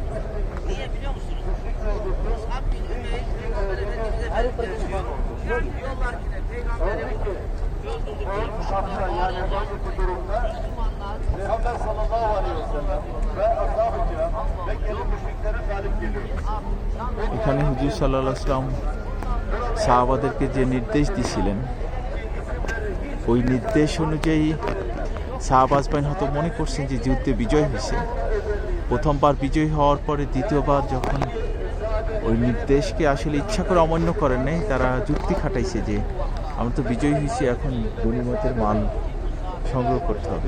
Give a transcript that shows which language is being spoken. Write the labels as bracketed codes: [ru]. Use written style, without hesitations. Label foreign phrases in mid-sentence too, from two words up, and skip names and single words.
[tr] Niye biliyor musunuz? Mus'ab bin Ümeyr Peygamber Efendimiz'e benziyor. Diyorlar ki de Peygamberimizi öldürdükleri müşrikler bağırıyorlar. Müslümanlar Peygamber [ar] صلى الله عليه وسلم [tr] ve ashab-ı kiram Mekke'li müşriklere galip geliyor. [bn] এখানে হুজুর [ar] صلى الله عليه وسلم [bn] সাহাবাদেরকে যে নির্দেশ দিয়েছিলেন ওই নির্দেশ অনুযায়ী সাহাবাজবাইন হয়তো মনে করছেন যে যুদ্ধে বিজয় হয়েছে। প্রথমবার বিজয় হওয়ার পরে দ্বিতীয়বার যখন ওই নির্দেশকে আসলে ইচ্ছা করে অমান্য করেন নাই, তারা যুক্তি খাটাইছে যে আমরা তো বিজয়ী হয়েছি, এখন গনিমতের মাল সংগ্রহ করতে হবে।